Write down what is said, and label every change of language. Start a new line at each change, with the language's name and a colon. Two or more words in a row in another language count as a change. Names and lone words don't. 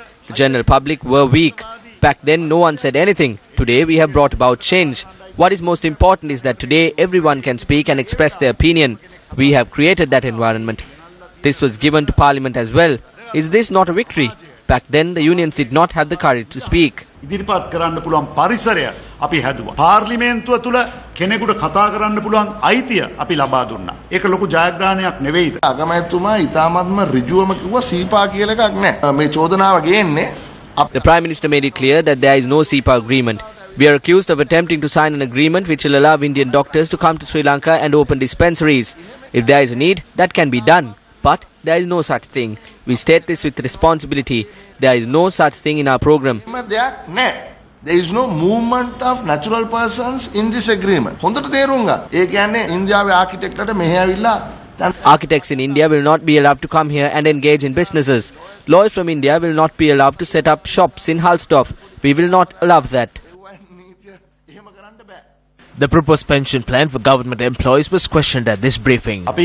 English: The general public were weak. Back then, no one said anything. Today, we have brought about change. What is most important is that today, everyone can speak and express their opinion. We have created that environment. This was given to Parliament as well. Is this not a victory? Back then, the unions did not have the courage to speak.
Sinhala: ඉදිරිපත් කරන්න පුළුවන් පරිසරය අපි හැදුවා. පාර්ලිමේන්තුව තුල කෙනෙකුට කතා කරන්න පුළුවන් අයිතිය අපි ලබා දුන්නා. ඒක ලොකු ජයග්‍රහණයක් නෙවෙයිද? අගමැතිතුමා ඊටාත්ම ඍජුවම කිව්වා සීපා කියලා එකක් නැහැ. මේ චෝදනාව ගේන්නේ.
English: The Prime Minister made it clear that there is no SEPA agreement. We are accused of attempting to sign an agreement which will allow Indian doctors to come to Sri Lanka and open dispensaries. If there is a need, that can be done. But there is no such thing. We state this with responsibility. There is no such thing in our program. There is no movement of natural persons in this agreement.
Sinhala: හොඳට තේරුම් ගන්න. ඒ කියන්නේ ඉන්දියාවේ ආකිටෙක්ටට මෙහෙ ඇවිල්ලා
English: Architects in India will not be allowed to come here and engage in businesses. Lawyers from India will not be allowed to set up shops in Halsdorf. We will not allow that. The proposed pension plan for government employees was questioned at this briefing.